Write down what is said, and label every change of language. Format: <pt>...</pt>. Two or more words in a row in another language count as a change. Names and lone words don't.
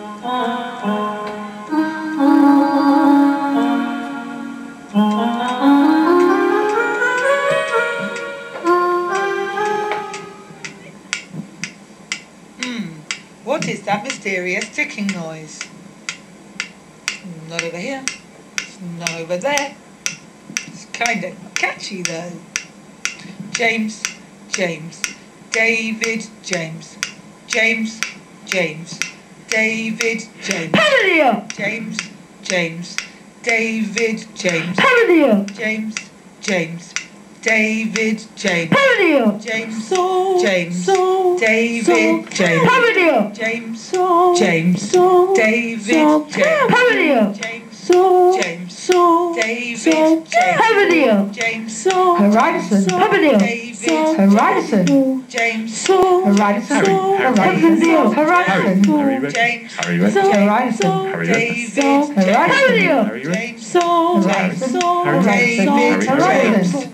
<en>What is that mysterious ticking noise? Not over here. It's not over there. It's kind of catchy though. James, James, David, James, James, James, David, James. Pavillion! James, James, David, James. Pavillion! James, James, David, James. Pavillion! James, So, James, so, David, so, James. Pavillion! James, So, James, so, David, so, James. Pavillion! James, So, James, so, David, so, James. Pavillion! James, So, Horizon, Pavillion! David, Horizon, James, so, Horizon, Pavillion, Horizon, James, Harry, ready? Horizon, Harry, ready? David, Pavillion! Harry, ready? James, So, James, Horizon, David,</en>